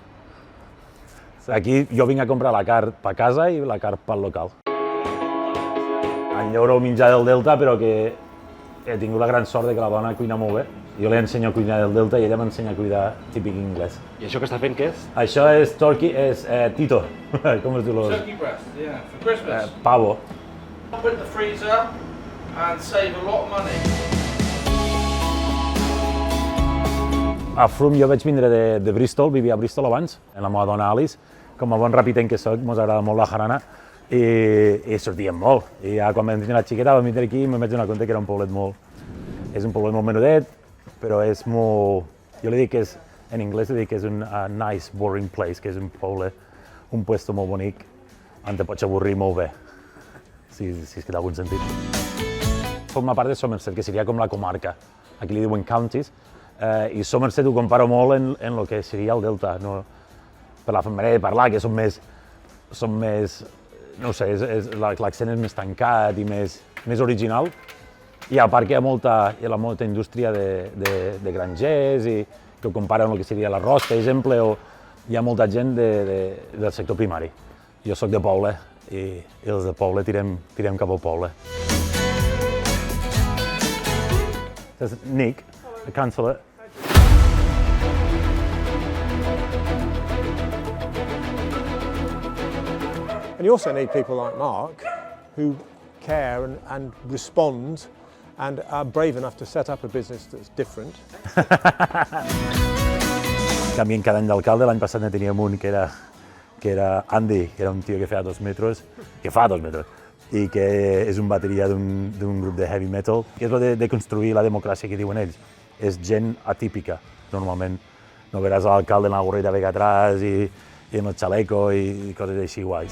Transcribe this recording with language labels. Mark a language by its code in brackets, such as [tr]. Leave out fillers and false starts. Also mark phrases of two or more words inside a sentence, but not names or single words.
[ca] Aquí jo vinc a comprar la carn per casa i la carn pel local. Enyoro el menjar del Delta, però que he tingut la gran sort de que la dona cuina molt bé. Jo li ensenyo a cuinar del Delta i ella m'ensenya a cuidar típic anglès. I això que està fent què és? Això és tito. Com es diu? [en] Turkey breast, yeah, for Christmas. Pavo. Put in the freezer and save a lot of money. [ca] A Frome jo vaig vindre de Bristol, vivia a Bristol abans, amb la meva dona Alice. Com a bon rapitenc que soc, ens agrada molt la jarana i sortíem molt. I ja quan vam tenir la xiqueta vam vindre aquí i em vaig donar compte que era un poblet molt menudet, però és molt... Jo li dic que és, en anglès li dic que és un [en] nice, boring place, [ca] que és un poble, un puesto molt bonic, on te pots avorrir molt bé, si és que té algun sentit. Forma part de Somerset, que seria com la comarca. Aquí li diuen counties, i Somerset ho comparo molt en el que seria el Delta, per la manera de parlar, que són més, no sé, l'accent és més tancat i més original. I a part que hi ha molta indústria de grangers i que ho comparen amb el que seria l'arròs, per exemple, o hi ha molta gent del sector primari. Jo sóc de poble i els de poble tirem cap al poble. [en] This is Nick, the councillor. And you also need people like Mark who care and respond and are brave enough to set up a business that's different. [ca] Canvien cada any d'alcalde. L'any passat ne teníem un que era Andy, que era un tio que fa 2 metres, i que és un bateria d'un grup de [en] heavy metal, [ca] que és el de construir la democràcia que diuen ells. És gent atípica, normalment. No veràs l'alcalde amb la gorrita vega atrás i amb el xaleco i coses així guais.